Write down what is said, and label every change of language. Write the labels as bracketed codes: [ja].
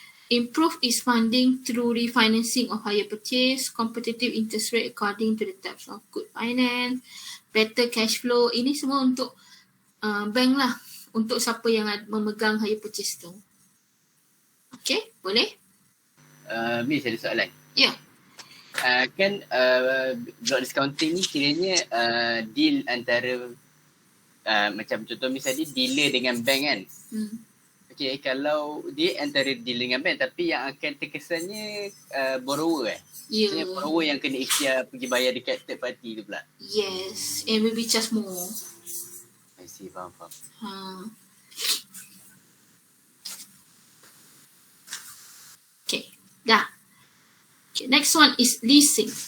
[en] Improve its funding through refinancing of hire purchase, competitive interest rate according to the types of good finance, better cash flow. [ms] Ini semua untuk bank lah. Untuk siapa yang memegang hire purchase tu. Okay, boleh? Miss, ada soalan. Ya. Kan block discounting ni kiranya deal antara macam contoh misalnya dealer dengan bank kan. Okay, kalau dia antara deal dengan bank tapi yang akan terkesannya borrower Ya. borrower yang kena ikhtiar pergi bayar dekat third party tu pula. [en] Yes, and maybe charge more. I see, [ms] faham. Okay, dah. [en] Okay, next one is leasing.